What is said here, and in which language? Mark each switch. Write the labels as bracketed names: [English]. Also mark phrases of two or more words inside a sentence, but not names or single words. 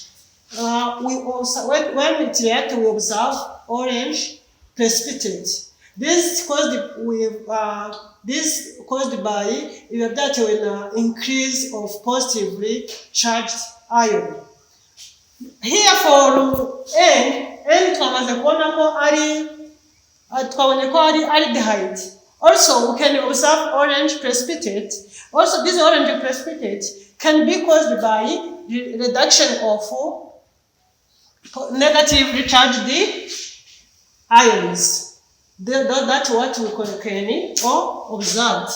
[English] When it reacts, we observe orange precipitate. This caused by that when increase of positively charged ion. Here for N [Kinyarwanda] twamaze kubona ko twabonye ko ari aldehyde. [English] Also, we can observe orange precipitate. Also, this orange precipitate can be caused by reduction of negatively charged ions. That's what we can observe.